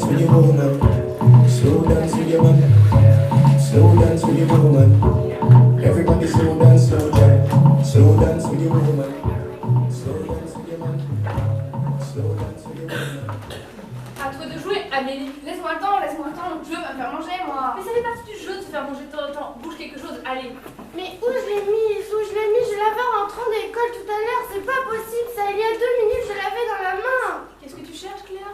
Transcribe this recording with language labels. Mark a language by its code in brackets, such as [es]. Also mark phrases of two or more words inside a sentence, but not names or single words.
[en] with your woman. Slow dance with your man. Slow dance with your woman. Everybody slow dance, slow dance. Slow dance with your woman. Slow dance with your man. Slow dance with your woman. [fr] À toi de jouer, Amélie. Laisse-moi le temps, le jeu va me faire manger, moi. Mais ça fait partie du jeu de se faire manger de temps en temps. Bouge quelque chose, allez. Mais où je l'ai mis? Je l'avais en rentrant de l'école tout à l'heure, c'est pas possible, ça, il y a 2 minutes, je l'avais dans la main. Qu'est-ce que tu cherches, Cléa?